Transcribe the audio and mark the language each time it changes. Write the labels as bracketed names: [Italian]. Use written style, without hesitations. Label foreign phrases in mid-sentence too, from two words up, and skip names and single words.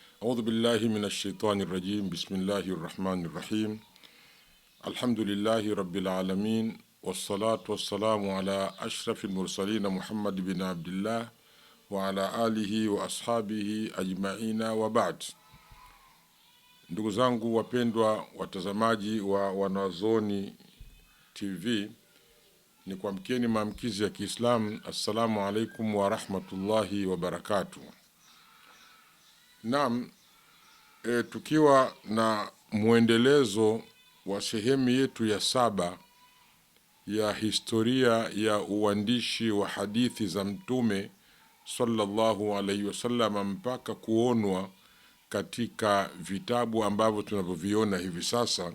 [Arabic] أعوذ بالله من الشيطان الرجيم. بسم الله الرحمن الرحيم. الحمد لله رب العالمين، والصلاة والسلام على أشرف المرسلين محمد بن عبد الله وعلى آله وأصحابه أجمعين وبعد. [Swahili] Ndugu zangu wapendwa watazamaji wa Wanazuoni TV, ni kuamkieni maamkizi ya Kiislamu. [Arabic] السلام عليكم ورحمة الله وبركاته. [Swahili] Naam, tukiwa na muendelezo wa sehemu yetu ya 7 ya historia ya uandishi wa hadithi za Mtume [Arabic] صلى الله عليه وسلم [Swahili] mpaka kuonwa katika vitabu ambavyo tunavyoviona hivi sasa.